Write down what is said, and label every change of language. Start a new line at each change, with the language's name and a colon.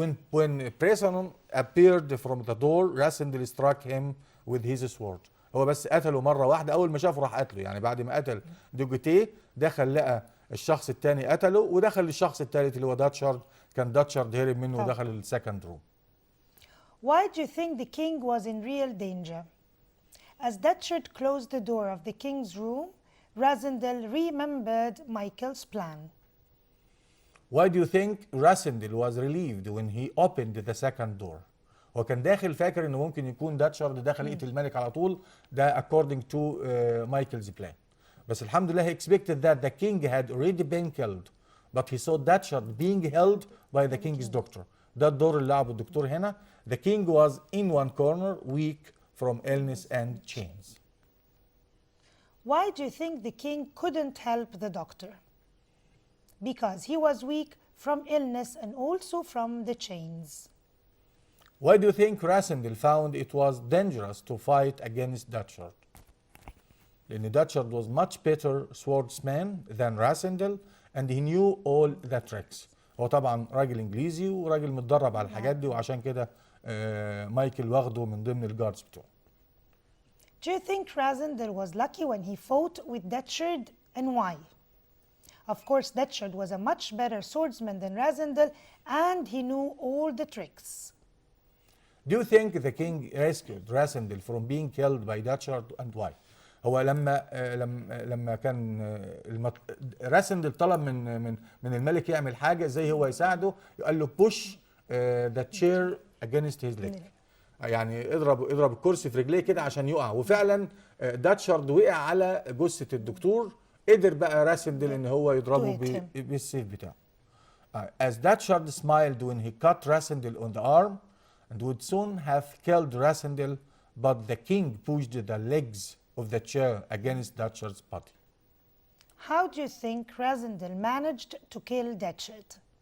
English: When Person appeared from the door, Rasindel struck him with his sword.
Arabic: هو بس قتله مرة واحدة، أول ما شافه راح قتله، يعني بعد ما قتل دوجوتيه دخل لقى الشخص الثاني قتله، ودخل الشخص الثالث اللي هو داتشارد، كان داتشارد هرب منه ودخل السكند روم.
English: Why do you think the king was in real danger? As Dutchard closed the door of the king's room, Rasindel remembered Michael's plan. Why do you think Rasindel was relieved when he opened the second door?
Arabic: هو كان داخل فاكر انه ممكن يكون داتشارد داخل يقتل الملك على طول، ده
English: according to Michael's plan.
Arabic: بس الحمد لله
English: he expected that the king had already been killed, but he saw Dutchard being held by the king's doctor.
Arabic: ده الدور اللي لعبه الدكتور هنا.
English: The king was in one corner, weak from illness and chains. Why do you think the king couldn't help the doctor? Because he was weak from illness and also from the chains. Why do you think Rasindel found it was dangerous to fight against Dutchard?
Arabic: لأن
English: Dutchard was much better swordsman than Rasindel and he knew all the tricks.
Arabic: هو طبعا راجل انجليزي وراجل متدرب على الحاجات دي، وعشان كده مايكل واخده من ضمن الجاردز بتوعه.
English: Do you think Rasindel was lucky when he fought with Dutchard, and why? Of course, Dutchard was a much better swordsman than Rasindel and he knew all the tricks. Do you think the king rescued Rasindel from being killed by Dutchard and why?
Arabic: هو لما كان راسندل طلب من الملك يعمل حاجه زي هو يساعده، قال له
English: push the chair against his leg،
Arabic: يعني اضرب الكرسي في رجليه كده عشان يقع، وفعلا داتشارد وقع على جثه الدكتور، قدر بقى راسندل ان هو يضربه بالسيف بتاعه.
English: As Dutchard smiled when he cut Rasindel on the arm and would soon have killed Rasindel, but the king pushed the legs of the chair against Dutchard's body. How do you think Rasindel managed to kill Dutchard?